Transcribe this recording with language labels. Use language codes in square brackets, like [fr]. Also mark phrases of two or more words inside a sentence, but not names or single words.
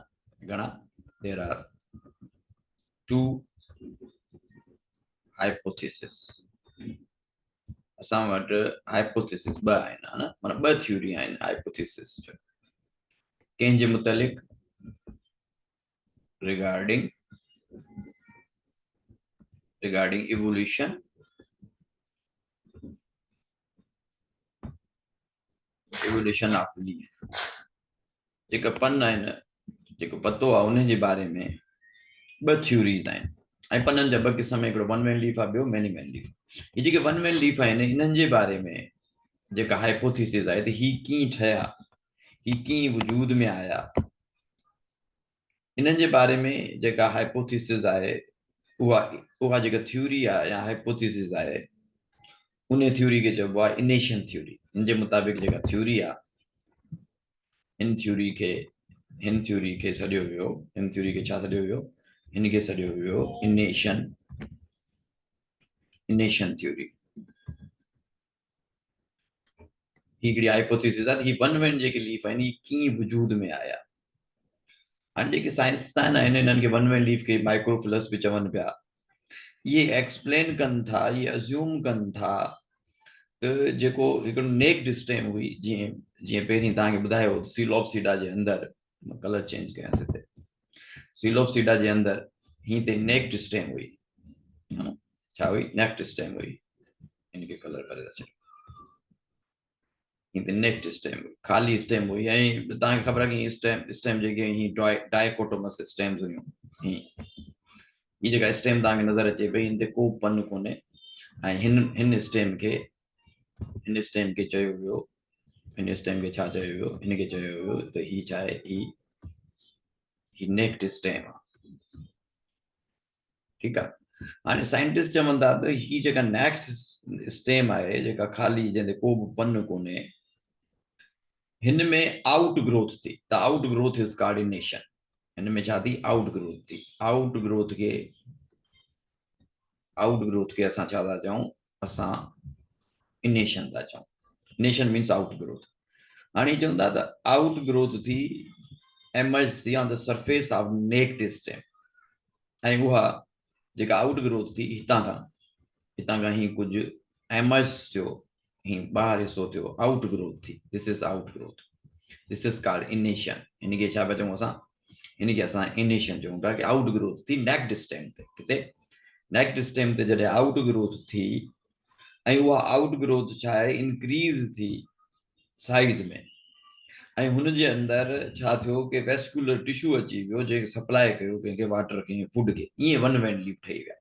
[sd] घणा? [en] There are two hypothesis. [sd] असां वटि हाइपोथेसिस ॿ आहिनि, हा न। माना ॿ थ्योरी आहिनि हाइपोथेसिस जो। कंहिंजे मुतालिक़? [en] Regarding evolution of leaf. [sd] जेका पन आहिनि, जेको पतो आहे, उन जे बारे में ॿ थ्योरीज़ आहिनि। ऐं पननि जा ॿ क़िस्म, हिकिड़ो [en] one vein leaf [sd] आहे, ॿियो [en] many vein leaf. [sd] ही जेके [en] one vein leaf [sd] आहिनि, इन्हनि जे बारे में जेका हाइपोथेसिस आहे त ही कीअं ठहिया, ही कीअं वजूद में आया, इन्हनि जे बारे में जेका हाइपोथेसिस आहे, उहा जेका थ्योरी आहे या हाइपोथेसिस आहे, उन थ्योरी खे चइबो आहे इनेशन थ्योरी। हिन जे मुताबिक़ जेका थ्योरी आहे, हिन थ्योरी खे सॾियो वियो, हिन थ्योरी खे छा सॾियो वियो? हिन खे सॾियो वियो इनेशन इनेशन थ्योरी हिकिड़ी हाइपोथेसिस आहे ही वन वन जेके लीफ आहिनि ही कीअं वजूद में आया। हाणे जेके साइंसदान आहिनि इन्हनि खे [en] one one leaf [sd] खे माइक्रोफिलस बि चवनि पिया। ये एक्सप्लेन कनि था, ये अज्यूम कनि था त जेको हिकिड़ो [en] naked stem [sd] हुई, जीअं जीअं पहिरीं तव्हांखे ॿुधायो सीलोपसीडा जे अंदरि [en] colour change [sd] कयांसीं हिते, सीलोपसीडा जे अंदरि हीअं ते [en] naked stem [sd] हुई, छा हुई, [en] naked stem [sd] हुई, इनके कलर करे था छॾियो, हीअं ते [en] naked stem [sd] हुई, ख़ाली स्टेम हुई। ऐं तव्हांखे ख़बर आहे कि स्टेम स्टेम जेके हीअं [en] dichotomous stems [sd] हुयूं, हीअं हीअ जेका स्टेम तव्हांखे नज़र अचे पई हिन ते को पन कोन्हे, ऐं हिन स्टेम खे चयो वियो, हिन स्टेम खे छा चयो वियो, हिनखे चयो वियो त ही छा आहे, ही [en] naked stem [sd] आहे। ठीकु आहे। हाणे साइंटिस्ट चवनि था त ही जेका [en] naked stem [sd] आहे जेका ख़ाली जंहिंते को बि पन कोन्हे, हिन में [en] outgrowth [sd] थी, [en] The outgrowth is cardination. [sd] हिन में छा थी, [en] outgrowth [sd] थी। [en] outgrowth [sd] खे असां छा था चऊं, असां इनेशन था चऊं। [en] Enation means outgrowth. [sd] हाणे चवंदा त [en] outgrowth [sd] थी एमर्ज थी [en] on the surface of naked stem, [sd] ऐं उहा जेका [en] outgrowth [sd] थी हितां खां ही कुझु एमर्ज थियो, ही ॿाहिरि हिसो थियो, [en] outgrowth [sd] थी, [en] This is outgrowth, this is called enation. [sd] हिनखे छा पिया चऊं असां, हिनखे असां इनेशन चऊं था कि [en] outgrowth [sd] थी [en] naked stem [sd] ते। किथे [en] naked stem [sd] ते जॾहिं [en] outgrowth [sd] थी, ऐं उहा [en] outgrowth [sd] छा आहे, इंक्रीज थी साइज में, ऐं हुनजे अंदरि छा थियो कि [en] vascular tissue [sd] अची वियो जेके सप्लाई कयो कंहिंखे वाटर खे, फूड खे, ईअं [en] one vein leaf [sd] ठही विया।